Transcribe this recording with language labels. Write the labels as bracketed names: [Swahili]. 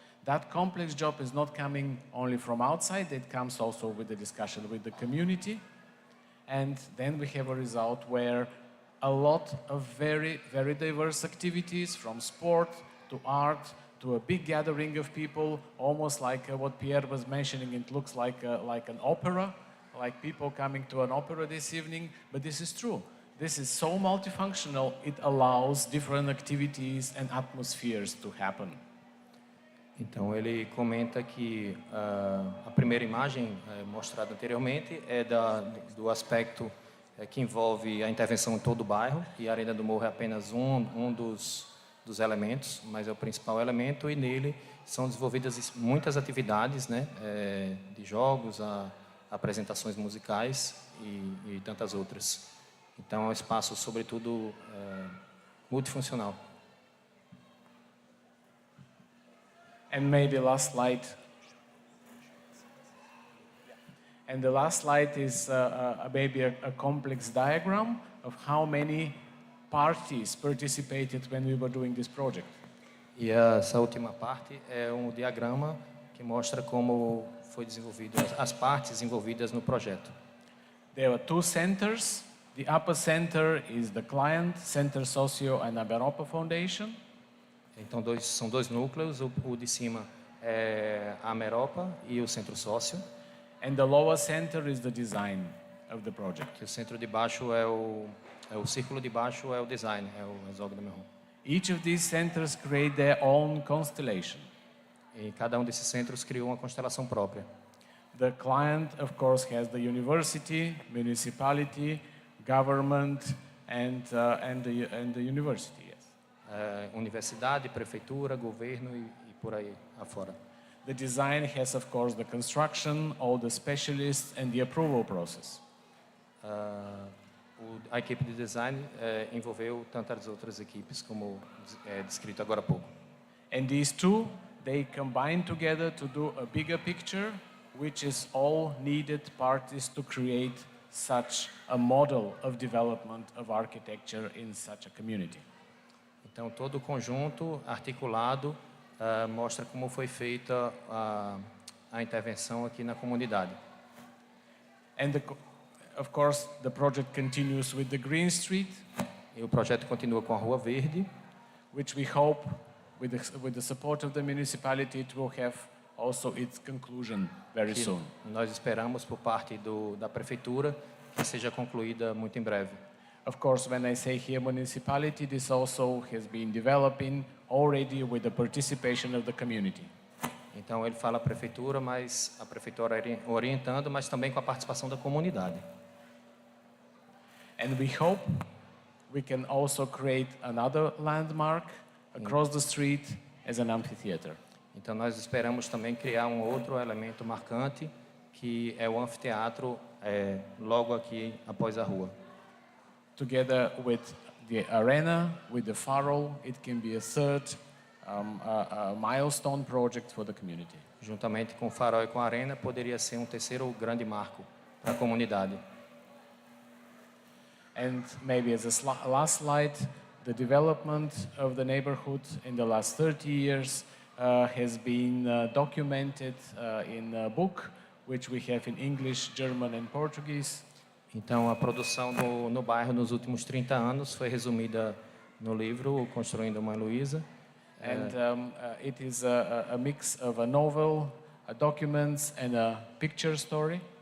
[English] That complex job is not coming only from outside, it comes also with the discussion with the community, and then we have a result where a lot of very, very diverse activities, from sport to art to a big gathering of people, almost like what Pierre was mentioning. It looks like an opera, like people coming to an opera this evening, but this is true. This is so multifunctional, it allows different activities and atmospheres to happen. [Portuguese] Então, ele comenta que a primeira imagem mostrada anteriormente é do aspecto que envolve a intervenção em todo o bairro, e a Arena do Morro é apenas um dos elementos, mas é o principal elemento, e nele são desenvolvidas muitas atividades, né, de jogos, apresentações musicais e tantas outras. Então, é um espaço, sobretudo, multifuncional. [English] And maybe last slide. And the last slide is maybe a complex diagram of how many parties participated when we were doing this project. [Portuguese] E essa última parte é um diagrama que mostra como foi desenvolvido, as partes envolvidas no projeto. [English] There were two centers. The upper center is the client, Centro Sócio and Europa Foundation. [Portuguese] Então, são dois núcleos, o de cima é a Ameropa e o Centro Sócio. [English] And the lower center is the design of the project. [Portuguese] O centro de baixo o círculo de baixo é o design, é o Exógono Merron. [English] Each of these centers create their own constellation. [Portuguese] E cada um desses centros criou uma constelação própria. [English] The client, of course, has the university, municipality, government, and the university. Yes. [Portuguese] Universidade, prefeitura, governo e por aí afora. [English] The design has, of course, the construction, all the specialists, and the approval process. [Portuguese] A equipe de design envolveu tantas outras equipes, como descrito agora há pouco. [English] And these two, they combine together to do a bigger picture, which is all needed parties to create such a model of development of architecture in such a community. [Portuguese] Então, todo o conjunto articulado mostra como foi feita a intervenção aqui na comunidade. [English] And of course, the project continues with the Green Street, [Portuguese] E o projeto continua com a Rua Verde, [English] which we hope, with the support of the municipality, it will have also its conclusion very [Portuguese] que [English] soon. [Portuguese] nós esperamos por parte da prefeitura que seja concluída muito em breve. [English] Of course, when I say here municipality, this also has been developing already with the participation of the community. [Portuguese] Então, ele fala prefeitura, mas a prefeitura orientando, mas também com a participação da comunidade. [English] And we hope we can also create another landmark across the street as an amphitheater. [Portuguese] Então, nós esperamos também criar um outro elemento marcante, que é o anfiteatro logo aqui após a rua. [English] Together with the arena, with the farol, it can be a third a milestone project for the community. [Portuguese] Juntamente com o farol e com a arena, poderia ser um terceiro grande marco para a comunidade. [English] And maybe as a last slide, the development of the neighborhood in the last 30 years has been documented in a book, which we have in English, German and Portuguese. [Portuguese] Então, a produção no bairro nos últimos 30 anos foi resumida no livro Construindo uma Heloísa. [English] And it is a mix of a novel, a documents and a picture story.